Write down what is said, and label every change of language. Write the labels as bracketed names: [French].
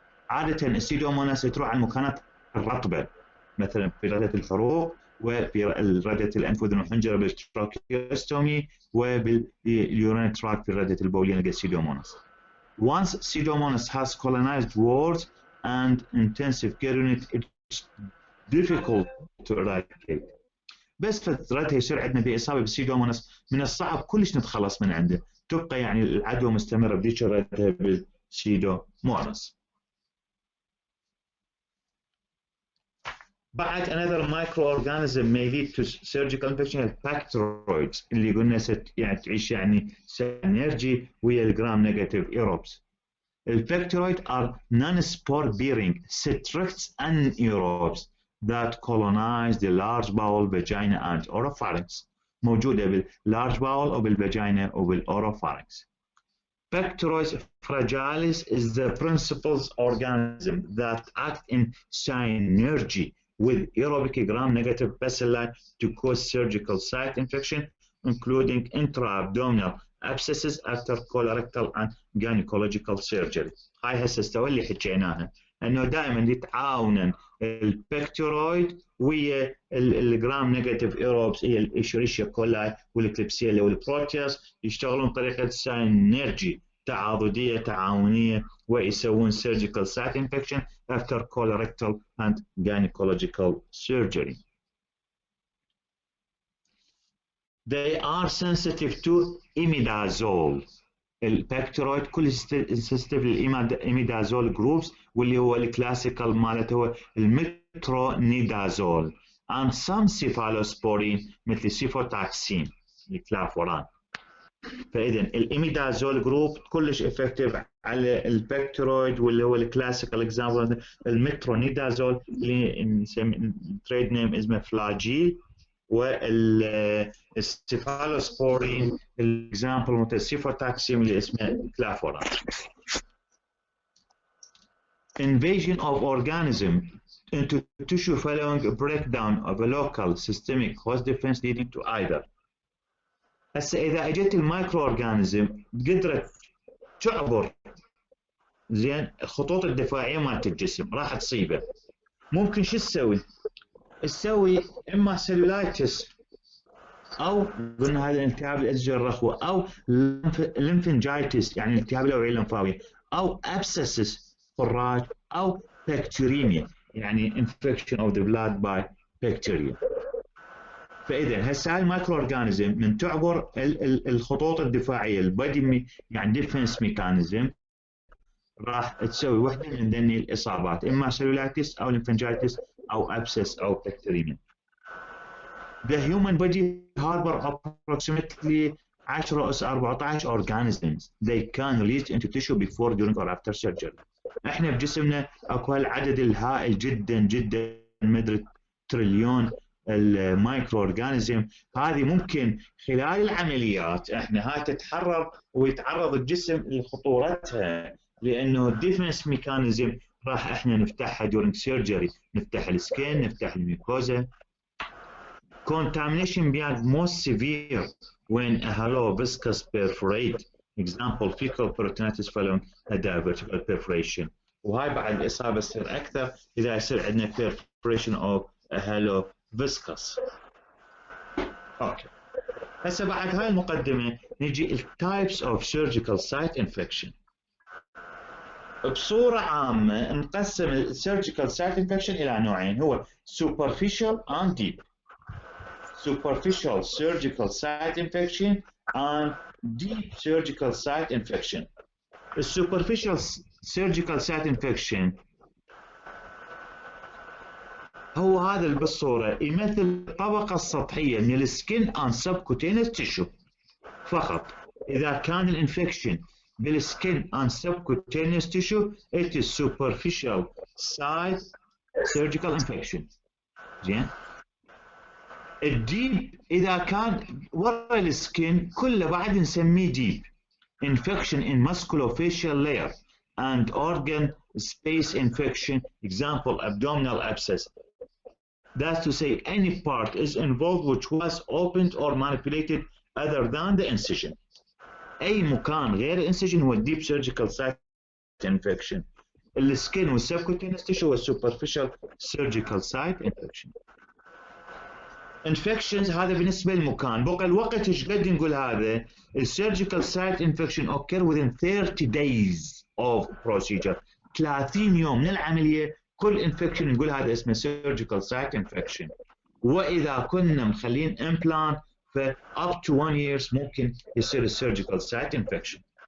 [Arabic] عادة السيدوموناس تروح على المكانات الرطبة مثلا في ردة الحروق وفي ردة الأنف وأذن وحنجرة بالتراكيوستومي وباليورين تراك في ردة البولية نلقى السيدوموناس. [English] Once Pseudomonas has colonized wards and intensive care unit, it's difficult to eradicate. [Arabic] بس فترتها يصير عندنا بإصابة بالسيدوموناس من الصعب كلش نتخلص من عنده، تبقى يعني العدوى مستمرة بذيك ردها بالسيدوموناس. بعد [English] another microorganism may lead to surgical infection bacteroids [Arabic] اللي قلنا يعني تعيش يعني synergy ويا الجرام نيجاتيف ايروبس. [English] البكتيرويد are non-spore bearing citrix anaerobes that colonize the large bowel, vagina and oropharynx. [Arabic] موجودة بالlarge bowel وبالvagina وبالاوروفارynx. [English] Bacteroides fragilis is the principal organism that act in synergy with aerobic gram-negative bacilli to cause surgical site infection, including intra-abdominal abscesses after colorectal and gynecological surgery. [Arabic] هاي هسه استوى اللي حكيناها انه دائما يتعاونن البكتيرويد ويا الجرام نيجاتيف ايروبس هي الاشيريشيا كولاي والكليبسيلا والبروتياس يشتغلون طريقه ساينرجي تعاضديه تعاونيه ويسوون [English] surgical site infection after colorectal and gynecological surgery. They are sensitive to imidazole. [Arabic] البكتيرويد كل sensitive للإيميدازول جروبس واللي هو الكلاسيكال مالته هو المترونيدازول [English] and some cephalosporin [Arabic] مثل السيفوتاكسين الكلافوران. فإذا الإيميدازول جروب كلش افكتيف على البكتيرويد واللي هو الكلاسيكال اكزامبل المترونيدازول اللي نسمي تريد نيم اسمه فلاجيل والسيفالوسبورين الاكزامبل مثل السيفوتاكسيم اللي اسمه كلافوران. [English] Invasion of organism into tissue following a breakdown of a local systemic host defense leading to either. [Arabic] هسه اذا اجت المايكرو اورجانيزم قدرت تعبر زين الخطوط الدفاعيه مالت الجسم راح تصيبه، ممكن شو تسوي؟ تسوي اما سيلولايتس او قلنا هذا الالتهاب الازجه الرخوه او ليمفنجايتس يعني التهاب الاوعيه اللمفاويه او ابسسس فراج او بكتيريميا يعني [English] infection of the blood by bacteria. [Arabic] فاذا هسه هاي المايكرو اورجانيزم من تعبر الخطوط الدفاعيه البادي يعني ديفنس ميكانيزم راح تسوي وحده من ذني الاصابات اما سيلولايتس او ليمفنجايتس او ابسس او بكتيريميا. [English] The human body harbor approximately 10 أس 14 organisms. They can release into tissue before, during or after surgery. [Arabic] احنا بجسمنا اكو هالعدد الهائل جدا جدا مدري تريليون المايكرو اورجانيزم هذه ممكن خلال العمليات احنا هاي تتحرر ويتعرض الجسم لخطورتها لانه الديفنس ميكانيزم راح احنا نفتحها [English] during surgery [Arabic] نفتح السكين نفتح الميكوزا. [English] Contamination being most severe when a hollow viscous perforate, example fecal peritonitis following a divertical perforation. [Arabic] وهاي بعد الإصابة تصير أكثر إذا يصير عندنا [English] perforation of a hollow viscous. [Arabic] أوكي. هسه بعد هاي المقدمة نجي ال [English] types of surgical site infection. [Arabic] بصورة عامة نقسم السيرجيكال سايت انفكشن إلى نوعين، هو [English] superficial and deep. Superficial surgical site infection and deep surgical site infection. [Arabic] السوبرفيشال سيرجيكال سايت انفكشن هو هذا اللي بالصورة يمثل الطبقة السطحية من السكين [English] and subcutaneous tissue [Arabic] فقط. إذا كان الانفكشن بالسكين [English] and subcutaneous tissue it is superficial site surgical infection. [Arabic] زين. الديب إذا كان ورا السكين كله بعد نسميه [English] deep infection in musculofacial layer and organ space infection, example abdominal abscess. That's to say any part is involved which was opened or manipulated other than the incision. [Arabic] أي مكان غير incision هو deep surgical site infection. السكين والسبكوتينس tissue وال [English] superficial surgical site infection. [Arabic] infections هذا بالنسبة للمكان. بقى الوقت ايش قد نقول هذا؟ السيرجيكال سايت [English] infection occur within 30 days of procedure. [Arabic] 30 يوم من العملية كل infection نقول هذا اسمه surgical site infection. وإذا كنا مخلين implant ف [English] up to 1 years [Arabic] ممكن يصير السيرجيكال سايت infection.